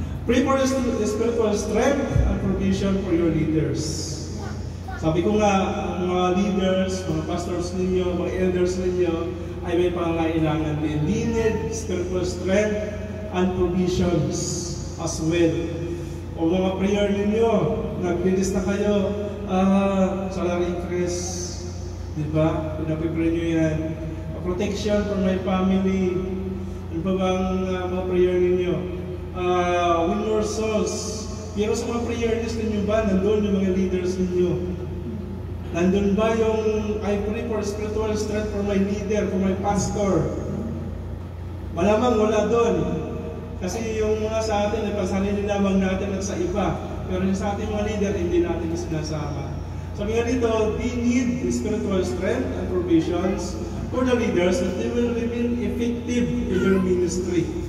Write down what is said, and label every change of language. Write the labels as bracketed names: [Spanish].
[English] Pray for the spiritual strength and provision for your leaders. [Filipino] Sabi ko nga, ang mga leaders, mga pastors ninyo, mga elders ninyo, ay may pangangailangan din. [English] They need spiritual strength and provisions as well. [Filipino] O mga prayer ninyo, naglilis na kayo, [English] salary increase, [Filipino] di ba? Pinapipray nyo yan. [English] Protection for my family. [Filipino] Ano pa bang mga prayer ninyo? [English] Win more souls. [Filipino] Pero sa mga prayer list ninyo ba, nandun yung mga leaders ninyo? Nandun ba yung [English] I pray for spiritual strength for my leader, for my pastor? [Filipino] Malamang wala doon. Kasi yung mga sa atin, ipasali lamang natin at sa iba. Pero yung sa ating mga leader, hindi natin sinasama. Sabi nga dito, [English] they need spiritual strength and provisions for the leaders that they will remain effective in their ministry.